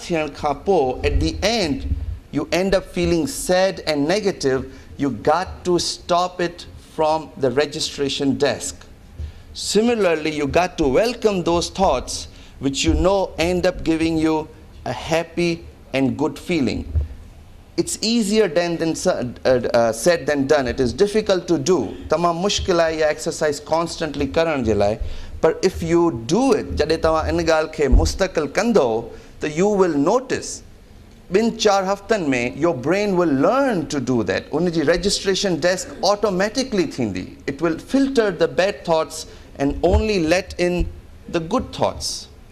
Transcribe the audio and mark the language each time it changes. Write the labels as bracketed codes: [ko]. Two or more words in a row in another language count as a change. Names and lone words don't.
[sd] thiyan kha po, [en] at the end you end up feeling sad and negative, you got to stop it from the registration desk. Similarly, you got to welcome those thoughts which you know end up giving you a happy and good feeling. It's easier said than done. It is difficult to do. [sd] Tamam mushkil hai ya [en] exercise constantly [sd] karan je lai. [en] But if you do it, [sd] jade tama in gal ke mustaqil kando, [en] then you will notice [sd] bin 4 haftan mein [en] your brain will learn to do that. Unji registration desk automatically thindi. It will filter the bad thoughts and only let in the good thoughts.